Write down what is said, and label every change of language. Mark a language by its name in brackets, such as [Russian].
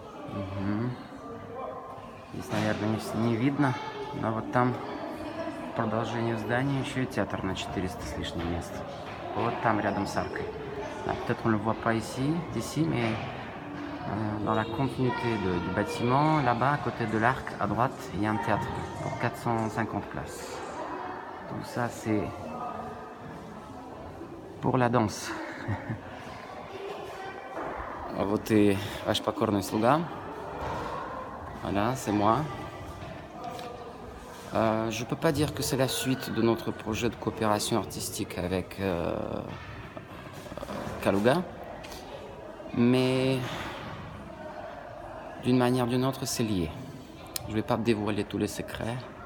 [Russian] Угу. Здесь, наверное, не видно, но вот там в продолжении здания еще и театр на 400 с лишним мест. Вот там, рядом с аркой. [French] Peut-être on ne le voit pas d'ici, mais dans la continuité du bâtiment, là-bas, à côté de l'arc, à droite, il y a un théâtre pour 450 places. Tout ça, c'est pour la danse. [Russian] Вот и ваш покорный слуга. [French] Voilà, c'est moi. Je peux pas dire que c'est la suite de notre projet de coopération artistique avec Kaluga, mais d'une manière ou d'une autre, c'est lié. Je vais pas dévoiler tous les secrets.